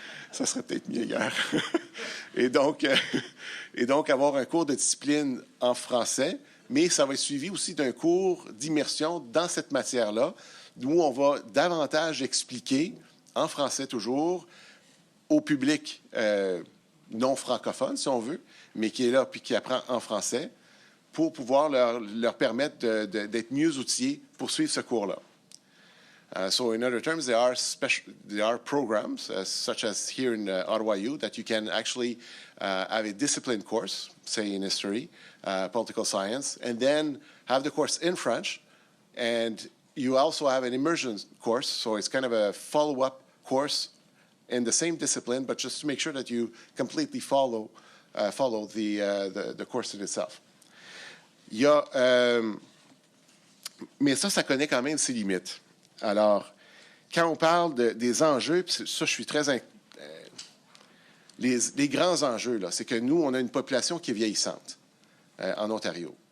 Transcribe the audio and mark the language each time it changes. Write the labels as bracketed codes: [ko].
[fr] Ça serait peut-être mieux hier. Et donc, avoir un cours de discipline en français, mais ça va être suivi aussi d'un cours d'immersion dans cette matière-là, où on va davantage expliquer, en français toujours, au public non francophone, si on veut, mais qui est là puis qui apprend en français, pour pouvoir leur permettre d'être mieux outillés pour suivre ce cours-là. [en] So in other terms, there are programs, such as here in Ottawa U, that you can actually have a discipline course, say in history, political science, and then have the course in French. And you also have an immersion course, so it's kind of a follow-up course in the same discipline, but just to make sure that you completely follow the course in itself. [fr] Il y a, mais ça connaît quand même ses limites. Alors, quand on parle des enjeux, puis ça, je suis très... les grands enjeux, là, c'est que nous, on a une population qui est vieillissante en Ontario.